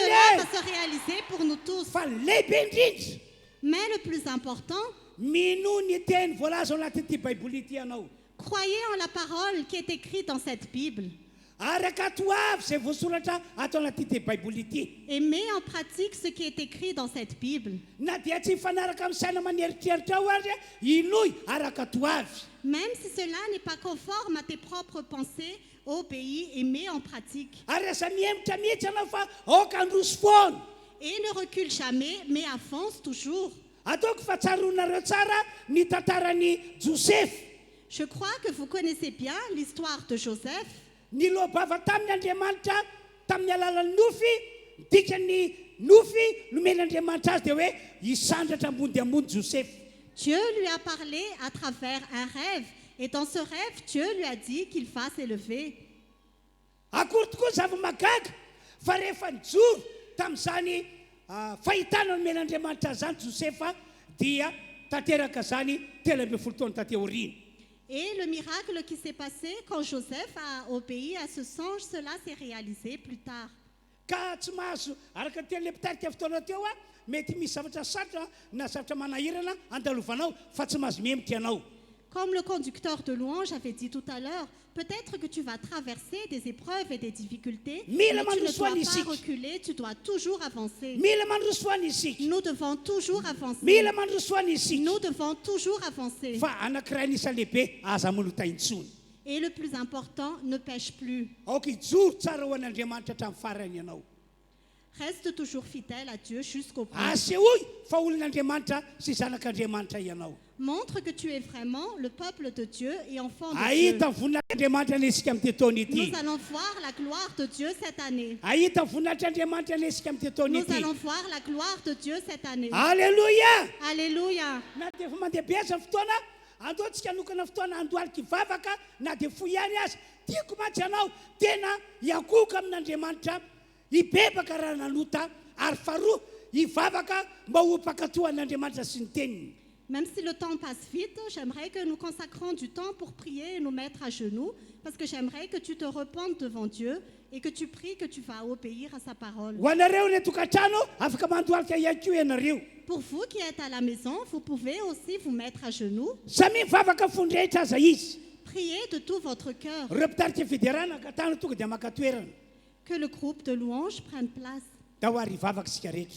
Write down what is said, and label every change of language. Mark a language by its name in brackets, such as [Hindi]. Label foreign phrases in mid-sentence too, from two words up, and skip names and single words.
[French] Cela e. va se réaliser pour nous tous. [Malagasy] Fa lehibe indrindra [French] Mais le plus important, [Malagasy] mino ny teny voalaza ao anatin'ity baiboly ity ianao. [French] croyez en la parole qui est écrite dans cette Bible. [Malagasy] Araka toavy zay voasoratra ato anatin'ity baiboly ity. [French] Et mets en pratique ce qui est écrit dans cette Bible. [Malagasy] Na dia tsy mifanaraka amin'ny saina maneritreritra ao ary inoy araka toavy. [French] Même si cela n'est pas conforme à tes propres pensées, obéis et mets en pratique. [Malagasy] Ary aza mihemitra mihitsy anao fa aoka androso foana. [French] Et ne recule jamais, mais avance toujours. [Malagasy] Ataoko fa tsaronareo tsara ny tantaran'ny Joseph. [French] Je crois que vous connaissez bien l'histoire de Joseph. [Malagasy] Ny lohabava tamin'ny Andriamanitra tamin'ny alalan'ny nofy, dikany nofy nomen'Andriamanitra azy dia hoe hisandratra ambony dia ambony Joseph. [French] Dieu lui a parlé à travers un rêve. Et dans ce rêve, Dieu lui a dit qu'il va s'élever. [Malagasy] Akory tokoa zava-magaga fa rehefa nijoro tamin'izany fahitana nomen'Andriamanitra zany Josefa dia tanteraka zany telo ambin'ny folo taona taty aoriana. [French] Et le miracle qui s'est passé quand Joseph a obéi à ce songe, cela s'est réalisé plus tard. [Malagasy] Ka tsy mahazo araka teny le mpitarika fotoana teo mety misy zavatra sarotra na zavatra manahirana andalovanao fa tsy mahazo mihemitra ianao. [French] Comme le conducteur de louange avait dit tout à l'heure, peut-être que tu vas traverser des épreuves et des difficultés, mais tu ne dois pas reculer, tu dois toujours avancer. [Malagasy] Mila mandroso foana isika. [French] Nous devons toujours avancer. [Malagasy] Mila mandroso foana isika. [French] Nous devons toujours avancer. [Malagasy] Fa anankiray anisan'ny lehibe aza manota intsony. [French] Et le plus important, ne pêche plus. [Malagasy] Aoka ijoro tsara ho an'Andriamanitra hatramin'ny farany ianao. [French] Reste toujours fidèle à Dieu jusqu'au bout. [Malagasy] asehoy fa olon'Andriamanitra sy zanak'Andriamanitra ianao. [French] Montre que tu es vraiment le peuple de Dieu et enfant de Dieu. [Malagasy] Ahita voninahit'Andriamanitra nesika amin'ity taona ity. [French] Nous allons voir la gloire de Dieu cette année. [Malagasy] Ahita voninahit'Andriamanitra nesika amin'ity taona [French] Nous [Malagasy] ity. [French] allons voir la gloire de Dieu cette année. [Malagasy] Alleluia. [French] Alléluia. [Malagasy] Na dia efa mandeha aza fotoana andoantsika anokana fotoana andoaliky vavaka na dia fo ihany azy tiako mantsy anao tena hiakoka amin'Andriamanitra hibebaka raha nanota ary faharoa hivavaka mba ho mpakatohan'Andriamanitra sy ny teniny. [French] Même si le temps passe vite, j'aimerais que nous consacrons du temps pour prier et nous mettre à genoux, parce que j'aimerais que tu te repentes devant Dieu et que tu pries que tu vas obéir à sa parole. [Malagasy] Ho anareo ny tokantrano afaka mandoalika ihany koa ianareo. [French] Pour vous qui êtes à la maison, vous pouvez aussi vous mettre à genoux. [Malagasy] Samy mivavaka fondrehitra aza izy. [French] Priez de tout votre cœur. [Malagasy] Ireo mpitarika fiderana ka tany tonga dia maka toerana. [French] Que le groupe de louanges prenne place. [Malagasy] Da ho ary hivavaka isika rehetra.